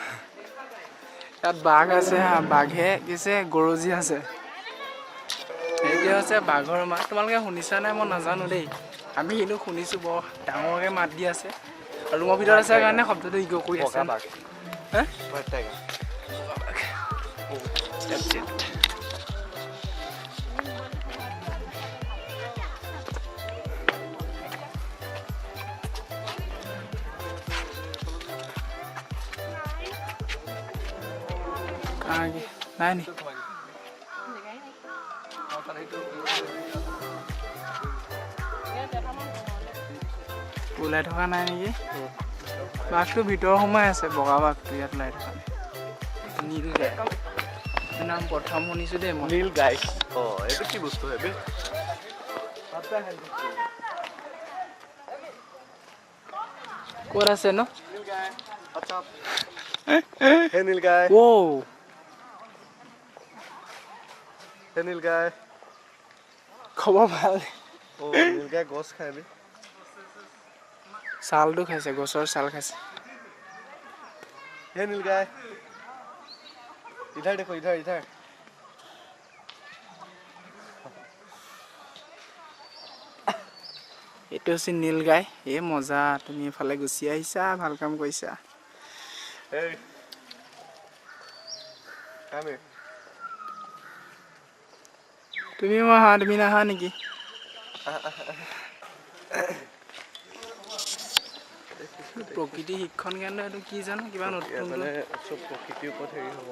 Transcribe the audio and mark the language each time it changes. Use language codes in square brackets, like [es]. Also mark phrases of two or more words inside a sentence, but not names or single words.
[as] ইয়াত বাঘ আছে হা বাঘে কিছে গৰজি আছে এইটো হৈছে বাঘৰ মাত তোমালোকে শুনিছা নাই মই নাজানো দেই আমি কিন্তু শুনিছোঁ বৰ ডাঙৰকৈ মাত দি আছে আৰু ৰুমৰ ভিতৰত আছে কাৰণে শব্দটো ইক' কৰি আছে হে [en] That's it. [hi] आगे नहीं [as] ওলাই থকা নাই নেকি বাঘটো ভিতৰ সোমাই আছে বগা বাঘটো ইয়াত ওলাই থকা নাই নীল গাই নাম প্ৰথম শুনিছোঁ দেই মই নীল গাই এইটো কি বস্তু হয় বে ক'ত আছে ন হে নীল গাই অ' হে নীল গাই খবৰ ভাল নীল গাই গছ খাই বে ছালটো খাইছে গছৰ ছাল খাইছে [hi] हे नील गाय इधर देखो इधर इधर [as] এইটো হৈছে নীল গাই এই মজা তুমি এফালে গুচি আহিছা ভাল কাম কৰিছা [en] hey come here [as] তুমি নাহা নেকি প্ৰকৃতি শিক্ষণ কেন্দ্ৰ এইটো কি জানো কিবা মানে চব প্ৰকৃতিৰ ওপৰত হেৰি হ'ব